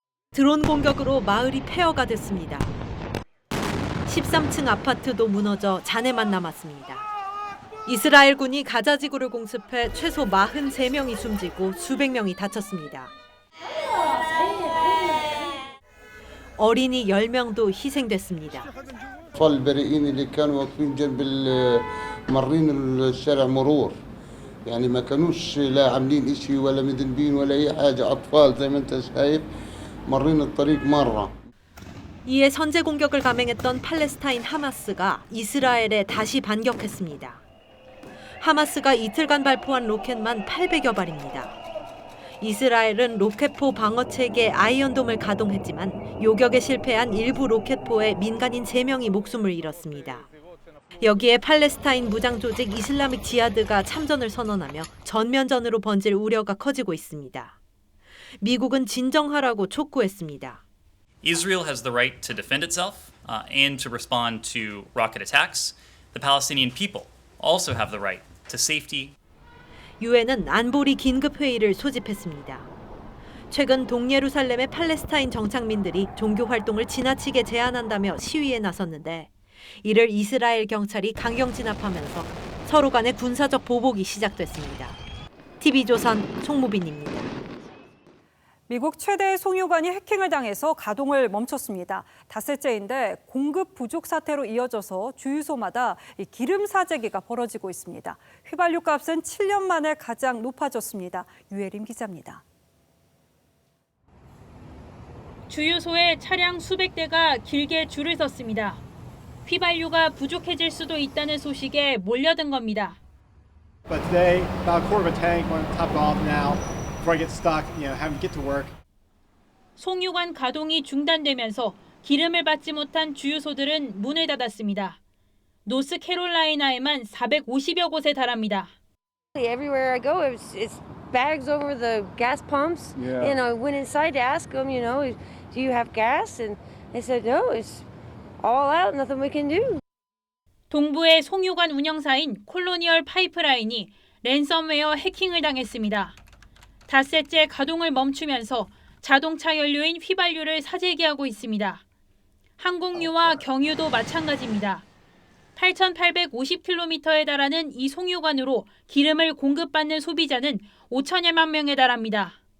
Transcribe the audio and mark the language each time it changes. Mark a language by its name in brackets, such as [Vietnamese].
[Korean] 드론 공격으로 마을이 폐허가 됐습니다. 13층 아파트도 무너져 잔해만 남았습니다. 이스라엘군이 가자 지구를 공습해 최소 43명이 숨지고 수백 명이 다쳤습니다. 어린이 10명도 희생됐습니다. [Arabic] البريئين اللي كانوا واقفين جنب مارين الشارع مرور يعني ما كانوش لا عاملين إشي ولا مذنبين ولا أي حاجة أطفال زي ما أنت شايف مارين الطريق مرة. [Korean] 이에 선제 공격을 감행했던 팔레스타인 하마스가 이스라엘에 다시 반격했습니다. 하마스가 이틀간 발포한 로켓만 800여 발입니다. 이스라엘은 로켓포 방어체계 아이언돔을 가동했지만 요격에 실패한 일부 로켓포에 민간인 3명이 목숨을 잃었습니다. 여기에 팔레스타인 무장 조직 이슬라믹 지하드가 참전을 선언하며 전면전으로 번질 우려가 커지고 있습니다. 미국은 진정하라고 촉구했습니다. [English] Israel has the right to defend itself and to respond to rocket attacks. The Palestinian people also have the right to safety. [Korean] 유엔은 안보리 긴급회의를 소집했습니다. 최근 동예루살렘의 팔레스타인 정착민들이 종교 활동을 지나치게 제한한다며 시위에 나섰는데 이를 이스라엘 경찰이 강경 진압하면서 서로 간의 군사적 보복이 시작됐습니다. TV조선 송무빈입니다. 미국 최대 송유관이 해킹을 당해서 가동을 멈췄습니다. 닷새째인데 공급 부족 사태로 이어져서 주유소마다 기름 사재기가 벌어지고 있습니다. 휘발유 값은 7년 만에 가장 높아졌습니다. 유혜림 기자입니다. 주유소에 차량 수백 대가 길게 줄을 섰습니다. 휘발유가 부족해질 수도 있다는 소식에 몰려든 겁니다. [English] But today, about a quarter of a tank, want to top it off now before I get stuck, having to get to work. [Korean] 송유관 가동이 중단되면서 기름을 받지 못한 주유소들은 문을 닫았습니다. 노스캐롤라이나에만 450여 곳에 달합니다. [English] Everywhere I go, it's bags over the gas pumps. Yeah. And I went inside to ask them, do you have gas? And they said, no, it's all out, nothing we can do. [Korean] 동부의 송유관 운영사인 콜로니얼 파이프라인이 랜섬웨어 해킹을 당했습니다. 닷새째 가동을 멈추면서 자동차 연료인 휘발유를 사재기하고 있습니다. 항공유와 경유도 마찬가지입니다. 8,850km에 달하는 이 송유관으로 기름을 공급받는 소비자는 5천여만 명에 달합니다.